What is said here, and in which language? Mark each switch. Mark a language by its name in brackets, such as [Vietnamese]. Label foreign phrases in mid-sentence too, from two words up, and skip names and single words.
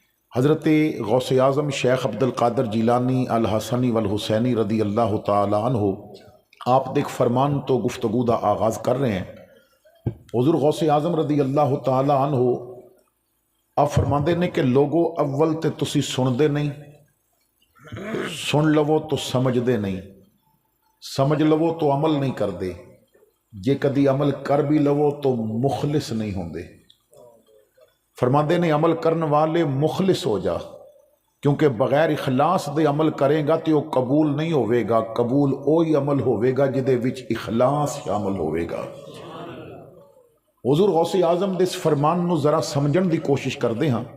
[Punjabi] حضرت غوث اعظم شیخ عبد القادر جیلانی الحسنی والحسینی [Arabic] رضی اللہ تعالی عنہ [Punjabi] آپ دیکھ فرمان تو گفتگو دا آغاز کر رہے ہیں۔ حضور غوث اعظم [Arabic] رضی اللہ تعالی عنہ [Punjabi] آپ فرماندے نے کہ لوگو اول تے تسی سن دے نہیں، سن لو تو سمجھ دے نہیں، سمجھ لو تو عمل نہیں کر دے، جے کدی عمل کر بھی لو تو مخلص نہیں ہوں دے۔ فرماندے نے عمل کرن والے مخلص ہو جا، کیونکہ بغیر اخلاص دے عمل کرے گا تو وہ قبول نہیں ہوئے گا، قبول وہی عمل ہوئے گا جدے وچ اخلاص شامل ہوئے گا۔ حضور غوث اعظم دے اس فرمان نو ذرا سمجھن دی کوشش کر دے ہاں۔